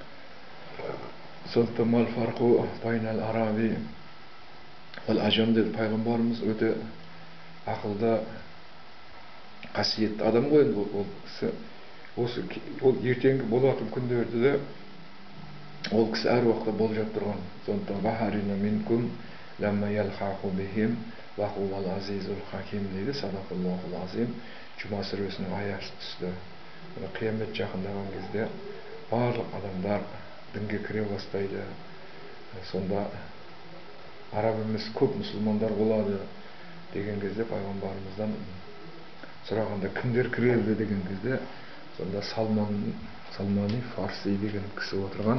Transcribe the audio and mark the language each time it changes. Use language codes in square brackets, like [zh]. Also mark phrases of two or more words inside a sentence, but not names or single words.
[ar] Сондықтан ما الفرق بين العربي العجم деді. [kk] Пайғамбарымыз өте ақылды, қасиетті адам ғой енді. Ол кісі ол ертеңгі болатын күндерді де ол кісі әр уақытта болжап тұрған. [ar] Сондықтан وآخرين منهم لما يلحقوا بهم وهو العزيز الحكيم дейді. صدق الله العظيم. [kk] Жұма сүресінің аясы түсті. Қиямет жақындаған кезде барлық адамдар дінге кіре бастайды. Сонда араб емес көп мұсылмандар болады деген кезде пайғамбарымыздан сұрағанда кімдер кіреді деген кезде сонда Салмани Фарси деген кісі отырған.